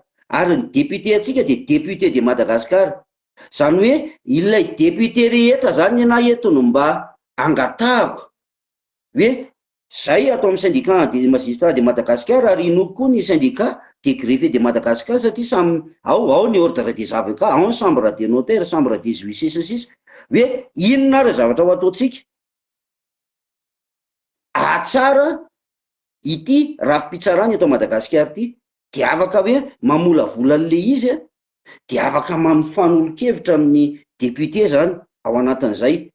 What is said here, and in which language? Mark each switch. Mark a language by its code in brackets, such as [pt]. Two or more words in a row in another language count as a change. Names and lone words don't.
[mg] Ary ny député atsika dia député de Madagasikara. Zany hoe ilay député rehetra zany na eto no mba angatahako hoe zay atao amin'ny [fr] syndicat de magistrat [mg] de Madagasikara ary inoko koa ny [fr] syndicat de greffier [mg] de Madagasikara satria samy ao ny [fr] ordre des avocats, [mg] ao ny [fr] chambre des notaires, chambre des huissiers [mg] sy sisa. Hoe inona ary zavatra ho ataontsika atsara ity rafi-pitsarana eto Madagasikara ity dia afaka hoe mamolavola an'le izy a, dia afaka mampifanolo-kevitra amin'ny député zany ao anatin'izay.